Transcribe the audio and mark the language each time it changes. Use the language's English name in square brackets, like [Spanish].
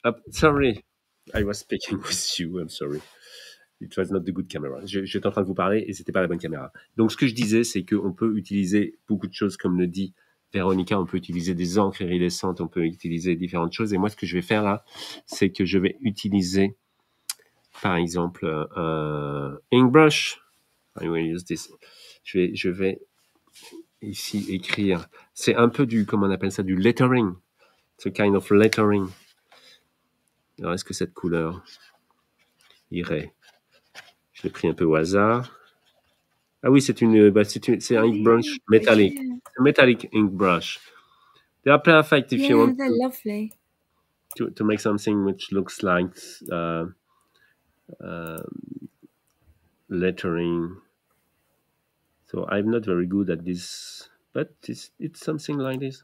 [English] Sorry, I was speaking with you, I'm sorry. It was not the good camera. [French] J'étais en train de vous parler et c'était pas la bonne caméra. Donc, ce que je disais, c'est qu'on peut utiliser beaucoup de choses, comme le dit Véronica. On peut utiliser des encres iridescentes, on peut utiliser différentes choses. Et moi, ce que je vais faire là, c'est que je vais utiliser, par exemple, un ink brush. [English] I will use this. [French] Je vais ici écrire. C'est un peu du, comment on appelle ça, du lettering. [English] It's a kind of lettering. [French] Alors, est-ce que cette couleur irait? Je l'ai pris un peu au hasard. Ah oui, c'est un ink brush metallic. [English] A metallic ink brush. They are perfect if you want they're lovely. To make something which looks like lettering. So I'm not very good at this, but it's something like this.